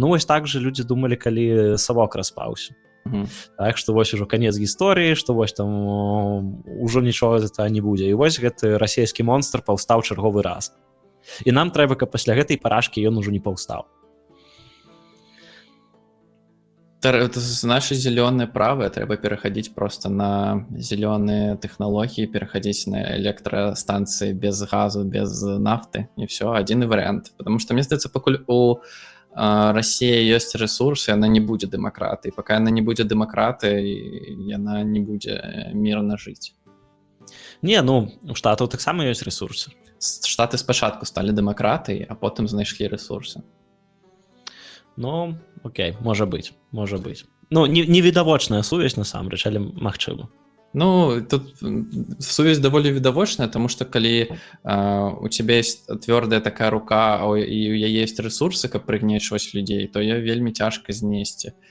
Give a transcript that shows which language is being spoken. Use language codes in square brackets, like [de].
[be] Ну вось так жа людзі думалі, калі Савок распаўся. Так, што вось ужо канец гісторыі, што вось там ужо нічога з гэтага не будзе. І вось гэты расійскі монстр паўстаў чарговы раз. І нам трэба, каб пасля гэтай парашкі ён ужо не паўстаў. [ru] Наши зеленые правые трэба пераходить просто на зеленые технологии, переходить на электростанции без газу, без нафты, и все, один вариант. Потому что, мне кажется, пока у России есть ресурсы, она не будет демократой. Пока она не будет демократой, она не будет мирно жить. [be] Не, ну, у Штатаў таксама ёсць ресурсы. Штаты спачатку сталі дэмакратыяй, а потым знайшлі ресурсы. Ну, окей, можа быць. Ну, невідавочная сувязь, насамрэч, але магчыма. Ну, тут сувязь даволі відавочная, тому што калі [ru] у тебя есть [be] твёрдая такая рука, і у яе есть ресурсы, каб прыгнечваць людзей, то яе вельмі цяжка знесці.